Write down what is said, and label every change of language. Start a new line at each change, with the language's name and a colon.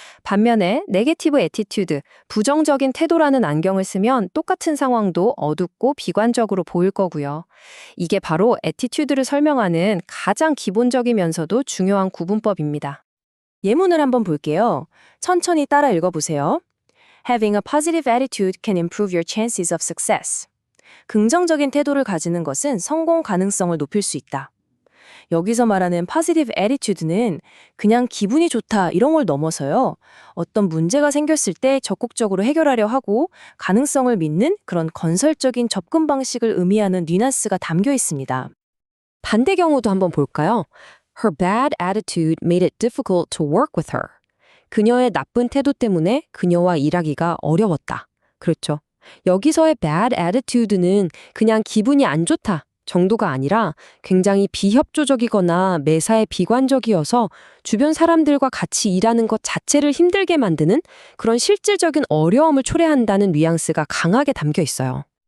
Korean: 반면에 네게티브 애티튜드, 부정적인 태도라는 안경을 쓰면 똑같은 상황도 어둡고 비관적으로 보일 거고요. 이게 바로 애티튜드를 설명하는 가장 기본적이면서도 중요한 구분법입니다. 예문을 한번 볼게요. 천천히 따라 읽어보세요.
English: Having a positive attitude can improve your chances of success.
Korean: 긍정적인 태도를 가지는 것은 성공 가능성을 높일 수 있다. 여기서 말하는 positive attitude는 그냥 기분이 좋다 이런 걸 넘어서요. 어떤 문제가 생겼을 때 적극적으로 해결하려 하고 가능성을 믿는 그런 건설적인 접근 방식을 의미하는 뉘앙스가 담겨 있습니다. 반대 경우도 한번 볼까요?
English: Her bad attitude made it difficult to work with her.
Korean: 그녀의 나쁜 태도 때문에 그녀와 일하기가 어려웠다. 그렇죠. 여기서의 bad attitude는 그냥 기분이 안 좋다 정도가 아니라 굉장히 비협조적이거나 매사에 비관적이어서 주변 사람들과 같이 일하는 것 자체를 힘들게 만드는 그런 실질적인 어려움을 초래한다는 뉘앙스가 강하게 담겨 있어요.